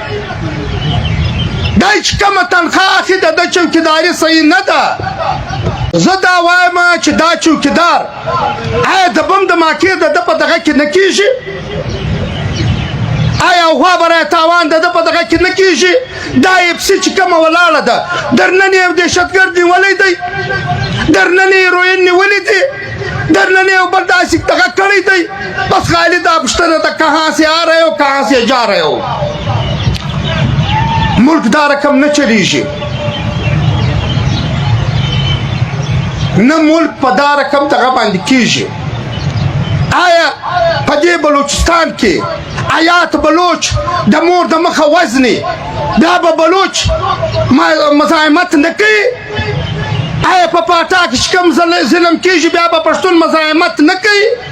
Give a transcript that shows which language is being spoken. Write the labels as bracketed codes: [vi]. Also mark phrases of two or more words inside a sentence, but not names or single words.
[ps] دی چې کومه تنخواه اخلي د ده چوکیداري صحیح نه ده زه دا وایم چې دا چوکیدار آیا د بم د ماکې د ده په دغه کې نه کېږي آیا غوا برای تاوان د ده په دغه کې نه کېږي دا اپسي چې کومه ولاړه ده درننې یو دهشتګرد نیولی دی درننې هیروین نیولی دی درننې یو بل داسې دغه کړی دی بس خالی دا پوښتنه ده [ur] کہاں سے آ رہے ہو [ps] کہاں سے جا رہے ہو ملک دا رقم نه چلیږي نه ملک په دا رقم دغه باندې کېږي آیا په دې بلوچستان کې آیات بلوچ د مور د مخه وزني بیا به بلوچ مزاحمت نه کوي آیا په پاټا کې چې کوم ظلم کېږي بیا به پښتون مزاحمت نه کوي